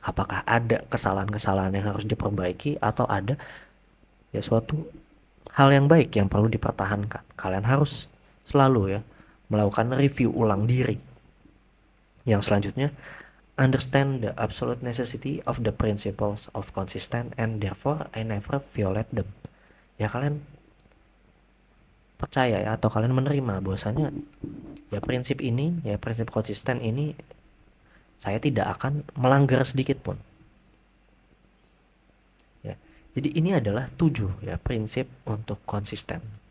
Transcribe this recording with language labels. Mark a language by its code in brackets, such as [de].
[id] Apakah ada kesalahan-kesalahan yang harus diperbaiki atau ada ya suatu hal yang baik yang perlu dipertahankan. Kalian harus selalu ya melakukan review ulang diri. [en] Yang selanjutnya, understand the absolute necessity of the principles of consistent and therefore I never violate them. [id] Ya, kalian percaya ya atau kalian menerima bahwasanya ya prinsip ini ya prinsip konsisten ini saya tidak akan melanggar sedikit pun. Ya, jadi ini adalah 7 ya prinsip untuk konsisten.